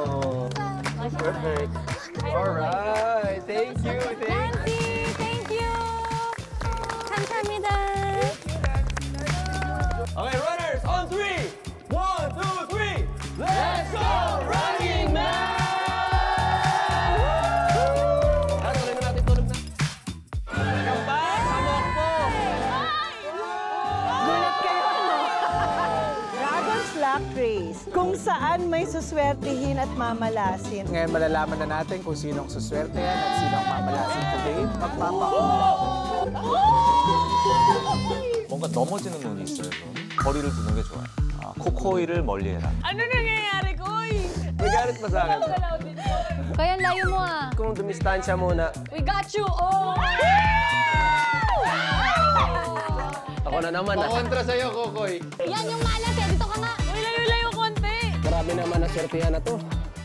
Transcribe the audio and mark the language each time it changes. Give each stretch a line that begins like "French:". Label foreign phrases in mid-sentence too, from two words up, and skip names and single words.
English: Oh, perfect. Alright, thank you, Nancy, thank you. 감사합니다. Okay, runners, on 3. 1, 2, 3. Let's go, Running Man!
Filipino: Tulog na natin, tulog na. Kambal, hamok po. Gulat kayo, no? Dragon's Luck Race, kung saan may suswertihin at mamalasin. Ngayon malalaman na natin kung sinong suswerte yan at sinong mamalasin today. Magpapaula.
Korean: 뭔가 넘어지는 눈이 있어요. 거리를 두는 게 좋아요. 코코이를 멀리해라.
Filipino: Ano nangyayari, Koy? May galit pa sa akin. Kaya layo mo ah. Kung dumistansya muna,
English: We got you, oh!
Filipino: ako na naman ah. Kontra sa'yo, Kokoy. Yan yung malas eh. Dito ka nga. Uy, layo-layo konti. Grabe naman ang swertihan na to.